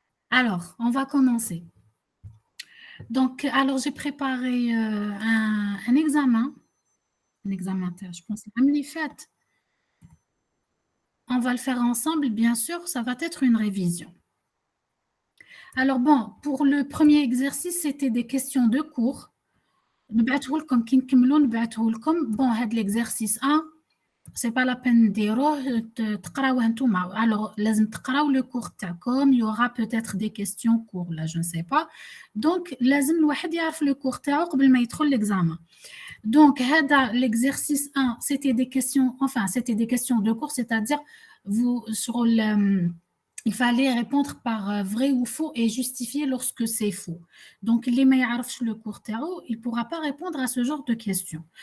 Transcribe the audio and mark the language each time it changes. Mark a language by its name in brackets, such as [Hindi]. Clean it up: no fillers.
[French] Alors, on va commencer. Donc, alors j'ai préparé un examen. Un examen, je pense, l'année faite. On va le faire ensemble, bien sûr, ça va être une révision. Alors bon, pour le premier exercice, c'était des questions de cours. [Arabic] نبعته لكم كي نكملوا نبعته لكم. [French] Bon, [Arabic] هذا [French] l'exercice 1, c'est pas la peine [Arabic] نديروه تقراوه نتوما. [French] Alors [Arabic] لازم تقراو [French] le cours [Arabic] تاعكم. [French] Il y aura peut-être des questions cours là, je ne sais pas. [Arabic] Donc لازم الواحد يعرف [French] le cours [Arabic] تاعو قبل ما يدخل [French] l'examen. Donc هذا l'exercice 1, c'était des questions, enfin c'était des questions de cours, c'est-à-dire vous sur le il fallait répondre par vrai ou faux et justifier lorsque c'est faux. Donc, les meilleurs le cours tarot, il ne pourra pas répondre à ce genre de questions.